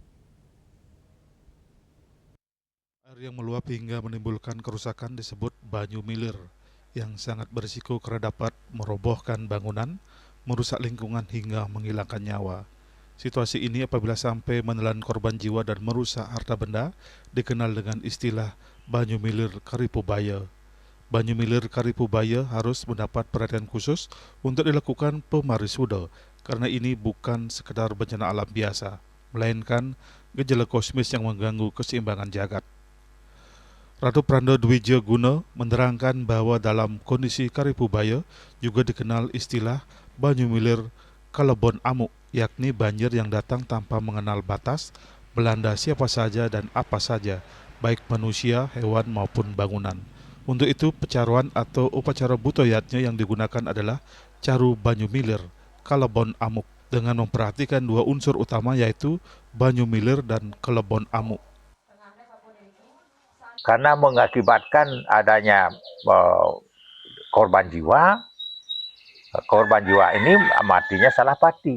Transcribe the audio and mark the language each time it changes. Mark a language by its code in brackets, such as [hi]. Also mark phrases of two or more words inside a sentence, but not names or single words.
[id] Air yang meluap hingga menimbulkan kerusakan disebut [ban] banyu milir, [id] yang sangat berisiko karena dapat merobohkan bangunan, merusak lingkungan hingga menghilangkan nyawa. Situasi ini apabila sampai menelan korban jiwa dan merusak harta benda dikenal dengan istilah [ban] banyu milir karipubaya. Banyu milir karipubaya [id] harus mendapat perhatian khusus untuk dilakukan pemarisuda karena ini bukan sekedar bencana alam biasa, melainkan gejala kosmis yang mengganggu keseimbangan jagat. Ratu Pranda Dwija Guna menerangkan bahwa dalam kondisi karipubaya juga dikenal istilah [ban] banyu milir kalebon amuk, [id] yakni banjir yang datang tanpa mengenal batas, melanda siapa saja dan apa saja, baik manusia, hewan maupun bangunan. Untuk itu, pecaruan atau upacara butoyatnya yang digunakan adalah [ban] caru banyu milir kalebon amuk [id] dengan memperhatikan dua unsur utama yaitu [ban] banyu milir [id] dan [ban] kalebon amuk. [id] Karena mengakibatkan adanya korban jiwa. Korban jiwa ini matinya [ban] salah pati.